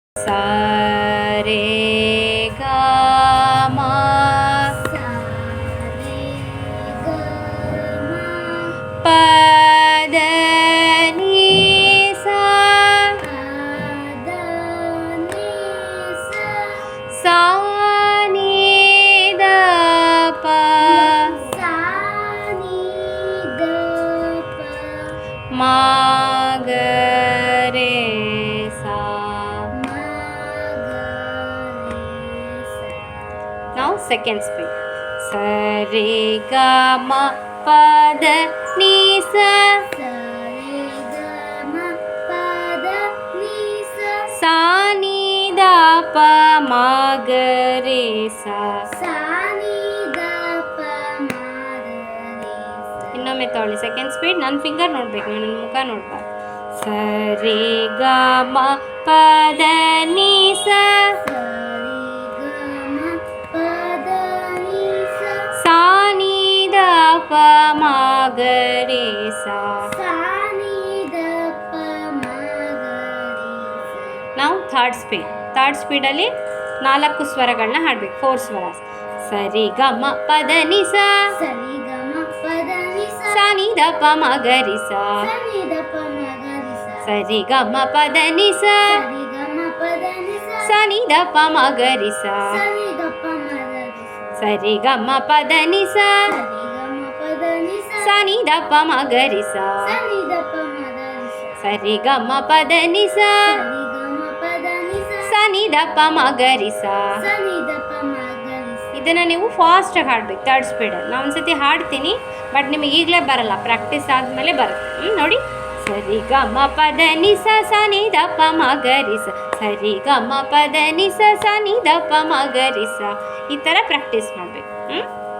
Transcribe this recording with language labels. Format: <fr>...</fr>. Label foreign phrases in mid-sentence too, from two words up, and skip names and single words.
<kn>ಸ ರೇ ಗ ಮ ಪ ದ ನಿ ಸ ಸ ನಿ ದ ಪ ಮ ಗ ರೇ ಸ.</kn> <en>Now second speed.</en> <kn>ಸ ರೇ ಗ ಮ ಪ ದ ನಿ ಸ ಸ ನಿ ದ ಪ ಮ ಗ ರೇ ಸ. ಇನ್ನೊಮ್ಮೆ ತಗೊಳ್ಳಿ</kn> <en>second speed.</en> <kn>ನನ್ನ ಫಿಂಗರ್ ನೋಡ್ಬೇಕು, ನನ್ನ ಮುಖ ನೋಡ್ಬಾರ್ದು. ಸ ರೇ ಗ ಮ ಪ ದ ನಿ ಸ ಸ ನಿ ದ ಪ ಮ ಗ ರೇ ಸ. ನಾವು</kn> <en>third speed. third speedalli</en> <kn>4 ಸ್ವರಗಳನ್ನ ಹಾಡಬೇಕು, 4 ಸ್ವರ. ಸ ರಿ ಗ ಮ ಪ ದ ನಿ ಸ ಸ ನಿ ದ ಪ ಮ ಗ ರಿ ಸ. ಸ ರಿ ಗ ಮ ಪ ದ ನಿ ಸ ಸ ನಿ ದ ಪ ಮ ಗ ರಿ ಸ. ಸ ರಿ ಗ ಮ ಪ ದ ನಿ ಸ ಸ ನಿ ದ ಪ ಮ ಗ ರಿ ಸ. ಸ ರಿ ಗ ಮ ಪ ದ ನಿ ಸ ಸ ನಿ ದ ಪ ಮ ಗ ರಿ ಸ. ಇದನ್ನು ನೀವು ಫಾಸ್ಟಾಗಿ ಹಾಡಬೇಕು</kn> <en>third speedalli.</en> <kn>ನಾನು ಒಂದ್ಸತಿ ಹಾಡ್ತೀನಿ, ಬಟ್ ನಿಮಗೆ ಈಗಲೇ ಬರಲ್ಲ, ಪ್ರಾಕ್ಟೀಸ್ ಆದಮೇಲೆ ಬರುತ್ತೆ. ನೋಡಿ. ಸ ರಿ ಗ ಮ ಪ ದ ನಿ ಸ ಸ ನಿ ದ ಪ ಮ ಗ ರಿ ಸ. ಸ ರಿ ಗ ಮ ಪ ದ ನಿ ಸ ಸ ನಿ ದ ಪ ಮ ಗ ರಿ ಸ. ಈ ಥರ ಪ್ರಾಕ್ಟೀಸ್ ಮಾಡಬೇಕು.</kn>